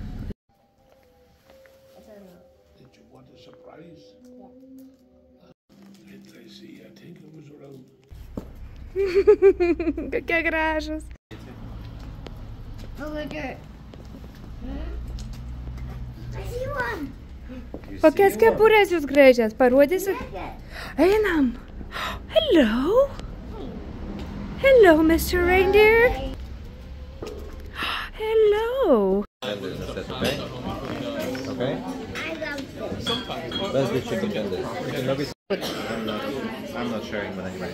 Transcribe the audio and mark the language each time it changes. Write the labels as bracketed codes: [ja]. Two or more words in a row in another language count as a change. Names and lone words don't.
[lt] Kokie gražus. Kokias kepurės jūs gražias, parodysit? Einam. [en] Hello. Hello, Mr. Reindeer. Hello. Okay? Okay? I love this. That's the chicken tenders. I'm not sharing, but anyway.